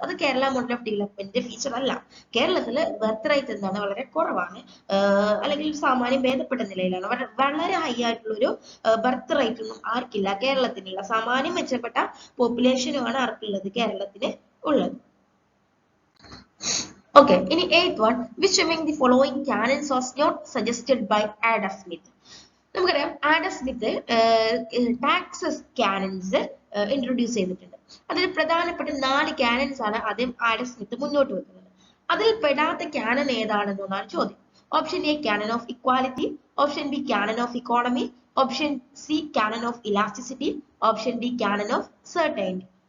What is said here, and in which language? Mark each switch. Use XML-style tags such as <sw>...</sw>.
<ml>അത് Kerala model of ഡെവലപ്മെന്റിന്റെ feature അല്ല. കേരളത്തില് ബർത്ത് റേറ്റ് എന്താണ്, വളരെ കുറവാണ്, അല്ലെങ്കിൽ സാമാന്യം ഭേദപ്പെട്ട നിലയിലാണ്. വളരെ ഹൈ ആയിട്ടുള്ള ഒരു ബർത്ത് റേറ്റ് ഒന്നും ആർക്കില്ല, കേരളത്തിനില്ല. സാമാന്യം മെച്ചപ്പെട്ട പോപ്പുലേഷനുമാണ് ആർക്കുള്ളത്, കേരളത്തിന് ഉള്ളത്. ഓക്കെ, ഇനി</ml> <en>8th one, which among the following canons was not suggested by Adam Smith?</en> <ml>നമുക്കറിയാം Adam Smith taxes canons introduce ചെയ്തിട്ടുണ്ട്. അതിൽ പ്രധാനപ്പെട്ട 4 കാനൻസ് ആണ് ആദ്യം ആഡം സ്മിത്ത് മുന്നോട്ട് വെക്കുന്നത്. അതിൽ പെടാത്ത കാനൻ ഏതാണെന്നാണ് ചോദ്യം. Option A Canon of equality, option B Canon of economy, option C Canon of elasticity, option D Canon of certainty.</ml>